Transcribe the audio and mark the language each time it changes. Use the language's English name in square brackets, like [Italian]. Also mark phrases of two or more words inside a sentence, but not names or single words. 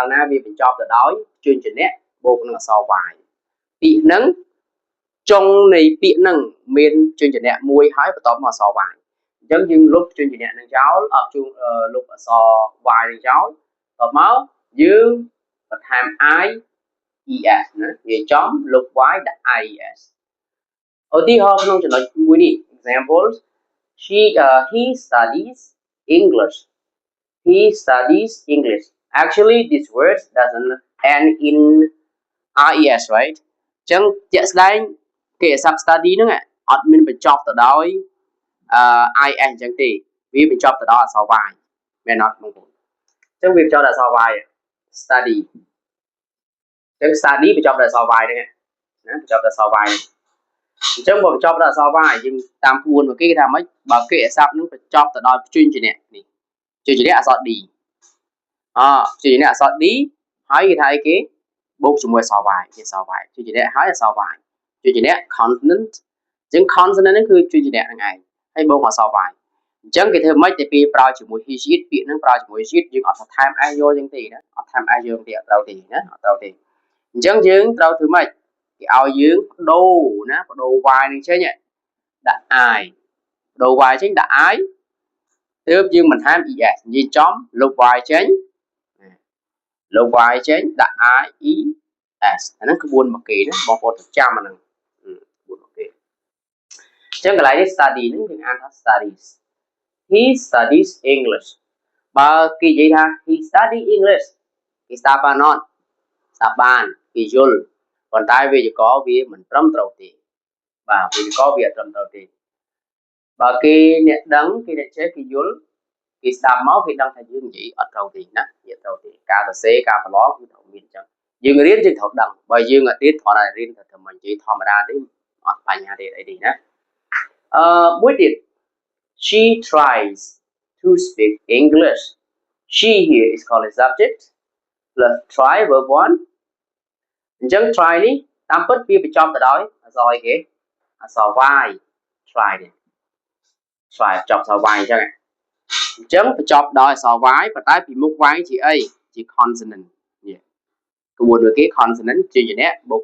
[Khmer] ណាវាបញ្ចប់ទៅដោយព្យញ្ជនៈបូកនឹងអក្សរ y ពាក្យហ្នឹងចុងនៃពាក្យហ្នឹងមានព្យញ្ជនៈមួយហើយបន្ទាប់មកអក្សរ y អញ្ចឹងយើងលុបព្យញ្ជនៈនឹងចោលលុបអក្សរ y នឹងចោលបន្ទាប់មកយើងបន្ថែម IES ណានិយាយចំលុប y ដាក់ IES ឧទាហរណ៍ក្នុងចំណុចមួយនេះ [English] examples he studies English. He studies English. Actually, this word doesn't end in IES, right? [Khmer] អញ្ចឹងជាក់ស្ដែងគេអាស័ព្ទ study ហ្នឹងអត់មានបញ្ចប់ទៅដោយ IS អញ្ចឹងទេវាបញ្ចប់ទៅដោយអក្សរ y មែនអត់បងប្អូនអញ្ចឹងវាបញ្ចប់ដោយអក្សរ y study អញ្ចឹង study បញ្ចប់ដោយអក្សរ y ហ្នឹងណាបញ្ចប់ដោយអក្សរ y អញ្ចឹង បើបញ្ចប់ដោយអក្សរ y យើងតាមពួនមកគេថាម៉េចបើគេអាស័ព្ទនឹងបញ្ចប់ទៅដោយព្យញ្ជនៈនេះព្យញ្ជនៈអក្សរ d ព្យញ្ជនៈអក្សរ d ហើយគេថាអី គេបូកជាមួយអក្សរ y ជាអក្សរ y ព្យញ្ជនៈហើយអក្សរ y ព្យញ្ជនៈ consonant អញ្ចឹង consonant ហ្នឹងគឺព្យញ្ជនៈហ្នឹងឯងហើយបូកអក្សរ y អញ្ចឹងគេធ្វើម៉េចតែពីប្រើជាមួយ [English] he, she, it [Khmer] ពាក្យហ្នឹងប្រើជាមួយ [English] she, it [Khmer] យើងអត់ថែម s យកអញ្ចឹងទេណាអត់ថែម s យកទេអត់ត្រូវទេណាអត់ត្រូវទេអញ្ចឹងយើងត្រូវធ្វើម៉េចគេឲ្យយើងបដូរណាបដូរ y នឹងចេញដាក់ I បដូរ y ចេញដាក់ I ទើបយើងបន្ថែម es និយាយចំលុប y ចេញលុប y ចេញដាក់ IES អាហ្នឹងក្បួនមកគេណាបងប្អូនចាំអាហ្នឹងក្បួនមកគេអញ្ចឹងកន្លែងនេះ study ហ្នឹងយើងអានថា studies [English] he studies English [Khmer] បើគេនិយាយថា [English] he study English [Khmer] គេស្ដាប់បានអត់ស្ដាប់បាន គេយល់ប៉ុន្តែវេយ្យាករណ៍វាមិនត្រឹមត្រូវទេបាទវេយ្យាករណ៍វាអត់ត្រឹមត្រូវទេបើគេអ្នកដឹងគេអ្នកចេះគេយល់ គេស្ដាប់មកគេដឹងថាយើងនិយាយអត់ត្រូវទេណានិយាយត្រូវទេការសរសេរការប្រឡងគឺត្រូវមានអញ្ចឹងយើងរៀនយើងត្រូវដឹងបើយើងអត់រៀនគ្រាន់តែរៀនតែមិននិយាយធម្មតាទេអត់បញ្ហាទេអីទេណាមួយទៀត [English] she tries to speak English she here is called a subject plus try verb 1 [Khmer] អញ្ចឹង try នេះតាមពិតវាបញ្ចប់ទៅដោយអក្សរអីគេអក្សរ y try នេះ try បញ្ចប់អក្សរ y អញ្ចឹងបញ្ចប់ដោយអក្សរ y ប៉ុន្តែពីមុខ y ជាអីជា consonant នេះក្បួនមួយគេ consonant ព្យញ្ជនៈបូ